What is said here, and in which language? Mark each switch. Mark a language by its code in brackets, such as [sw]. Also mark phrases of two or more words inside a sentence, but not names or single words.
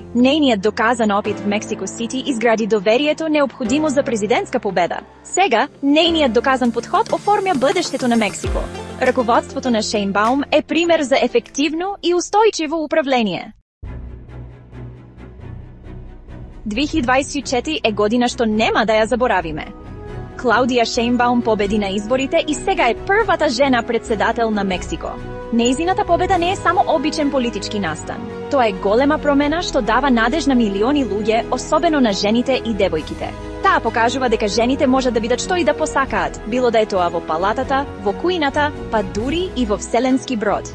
[bg] Нейният доказан опит в Мексико Сити изгради доверието, необходимо за президентска победа. Сега, нейният доказан подход оформя бъдещето на Мексико. Ръководството на Шейнбаум е пример за ефективно и устойчиво управление. [mk] 2024 е година, що нема да я заборавиме. Клаудия Шейнбаум победи на изборите и сега е първата жена председател на Мексико. Нейзината победа не е само обичен политички настан. То е голема промена, што дава надеж на милиони луѓе, особено на жените и девојките. Таа покажува дека жените можат да бидат што и да посакаат, било да е тоа во палатата, во кујната, па дури и во вселенски брод.